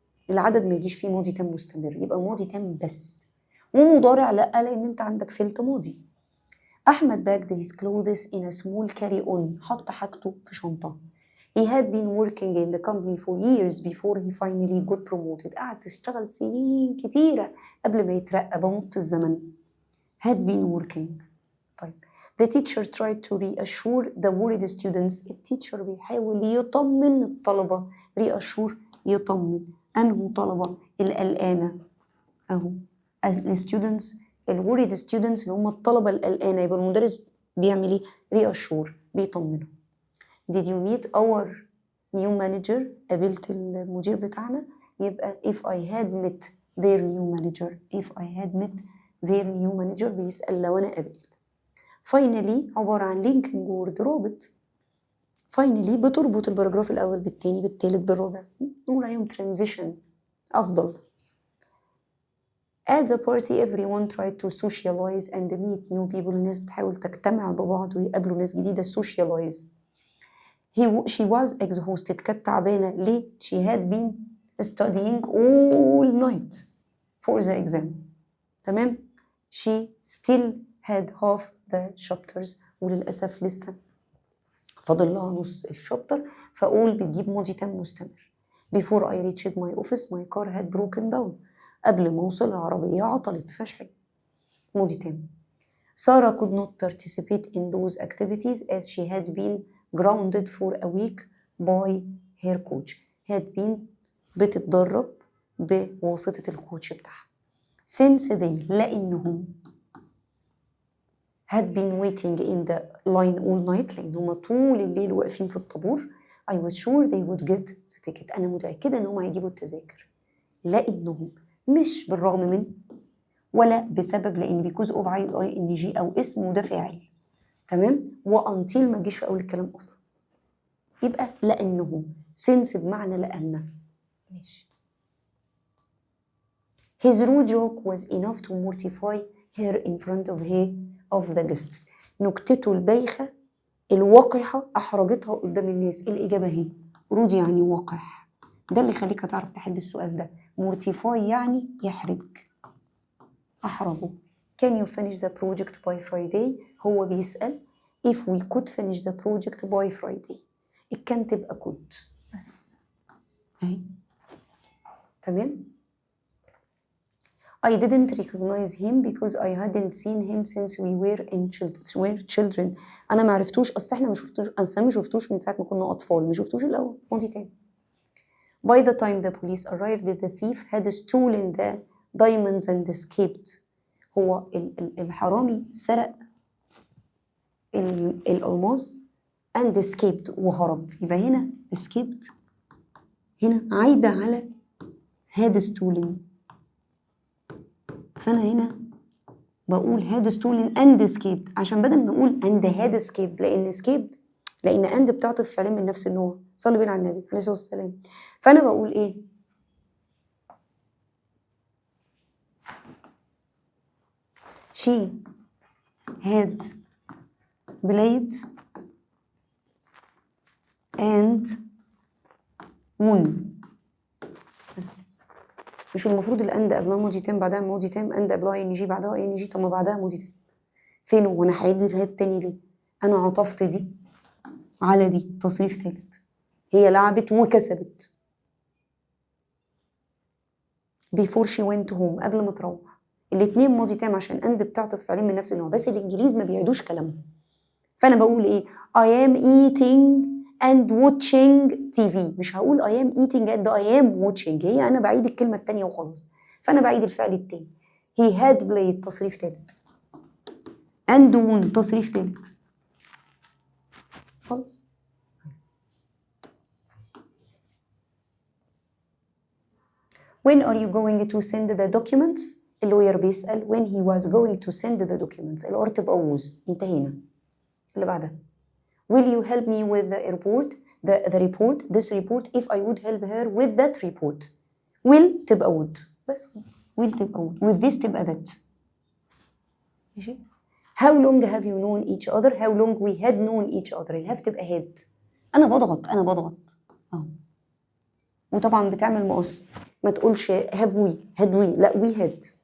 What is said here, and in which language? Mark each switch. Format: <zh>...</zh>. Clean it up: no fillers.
<ar>العدد ما يجيش فيه ماضي تام مستمر، يبقى ماضي تام بس. ومضارع لا، لان انت عندك فعل ماضي.</ar> <en>احمد bagged his clothes in a small carry-on.</en> <ar>حط حاجته في شنطه.</ar> <en>He had been working in the company for years before he finally got promoted.</en> <ar>قعد تشتغل سنين كتيرة قبل ما يترقى، بمط الزمن.</ar> <en>had been working. طيب the teacher tried to reassure the worried students.</en> <ar>التيتشر بيحاول يطمن الطلبة. reassure يطمن أنه طلبة القلقانة أهو الستودنتس الوريد ستودنتس اللي هم الطلبة القلقانة. يبقى المدرس بيعمل ايه؟ reassure بيطمنه.</ar> <en>Did you meet our new manager؟</en> <ar>قابلت المدير بتاعنا.</ar> <en>يبقى if I had met their new manager. if I had met their new manager</en> <ar>بيسأل لو أنا قابلت. finally عبارة عن</ar> <en>linking word</en> <ar>رابط. finally بتربط الباراجراف الأول بالتاني بالتالت بالرابع، نقول عليهم transition أفضل.</ar> <en>At the party everyone tried to socialize and meet new people.</en> <ar>الناس بتحاول تجتمع ببعض ويقابلوا ناس جديدة.</ar> <en>socialize. She was exhausted.</en> <ar>كانت تعبانة.</ar> <en>ليه؟ She had been studying all night for the exam. تمام؟ She still had half the chapters.</en> <ar>وللأسف لسه فاضل لها نص الشابتر. فأقول بتجيب ماضي تام مستمر.</ar> <en>Before I reached my office my car had broken down.</en> <ar>قبل ما أوصل العربية عطلت فشحت. ماضي تام.</ar> <en>Sarah could not participate in those activities as she had been grounded for a week by her coach. had been</en> <ar>بتتدرب بواسطة الكوتش بتاعها.</ar> <en>Since they</en> <ar>لأنهم</ar> <en>had been waiting in the line all night</en> <ar>لأنهم طول الليل واقفين في الطابور.</ar> <en>I was sure they would get the ticket.</en> <ar>أنا متأكدة أنهم هيجيبوا التذاكر. لأنهم مش بالرغم من ولا بسبب، لأن</ar> <en>because of</en> <ar>عايز ing أو اسم وده فاعل. تمام؟ وأنتيل ما تجيش في أول الكلام أصلا. يبقى لأنهم. since بمعنى لأن. ماشي.</ar> <en>His rude joke was enough to mortify her in front of the guests.</en> <ar>نكتته البايخة الوقحة أحرجتها قدام الناس. الإجابة هي rude يعني وقح. ده اللي يخليك تعرف تحل السؤال ده. mortify يعني يحرج، أحرجه.</ar> <en>Can you finish the project by Friday؟</en> <ar>هو بيسأل</ar> <en>if we could finish the project by Friday.</en> <ar>كان تبقى could بس أهي. تمام.</ar> <en>I didn't recognize him because I hadn't seen him since we were children.</en> <ar>أنا ما عرفتوش، أصل إحنا ما شفتوش من ساعة ما كنا أطفال. ما شفتوش الأول. ماضي تاني.</ar> <en>By the time the police arrived the thief had stolen the diamonds and escaped.</en> <ar>هو الحرامي سرق الألماس</ar> <en>and escaped</en> <ar>وهرب. يبقى هنا escaped هنا عايدة على</ar> <en>had stolen.</en> <ar>فأنا هنا بقول</ar> <en>had stolen and escaped</en> <ar>عشان بدل ما أقول</ar> <en>and had escaped</en> <ar>لأن and بتعطف فعلين من نفس النوع. صلي بينا على النبي عليه الصلاة والسلام. فأنا بقول إيه؟</ar> <en>she had played and won.</en> <ar>بس مش المفروض الأند قبلها ماضي تام بعدها ماضي تام، أند قبلها إن جي بعدها إن جي، طب ما بعدها ماضي تام. فين وأنا هعيد الهاد تاني ليه؟ أنا عطفت دي على دي تصريف تالت. هي لعبت وكسبت.</ar> <en>before she went home</en> <ar>قبل ما تروح. الاتنين ماضي تام عشان أند بتعطف فعلين من نفس النوع، بس الإنجليز ما بيعيدوش كلامهم. فأنا بقول إيه؟</ar> <en>I am eating and watching TV.</en> <ar>مش هقول</ar> <en>I am eating and I am watching،</en> <ar>هي أنا بعيد الكلمة التانية وخلاص، فأنا بعيد الفعل التاني.</ar> <en>he had played</en> <ar>تصريف تالت،</ar> <en>and won</en> <ar>تصريف تالت، خلاص.</ar> <en>when are you going to send the documents؟</en> <ar>اللوير بيسأل</ar> <en>when he was going to send the documents،</en> <ar>الأور تبقى</ar> <en>was، انتهينا.</en> <ar>اللي بعدها</ar> <en>will you help me with the report this report if I would help her with that report.</en> <ar>will تبقى would، بس خلاص.</ar> <en>will</en> <ar>تبقى</ar> <en>would، with this تبقى that.</en> <ar>ماشي.</ar> <en>how long have you known each other؟ how long we had known each other،</en> <ar>الهاف تبقى</ar> <en>had.</en> <ar>أنا بضغط أهو، وطبعا بتعمل مقص، ما تقولش</ar> <en>have we had we،</en> <ar>لا</ar> <en>we had.</en>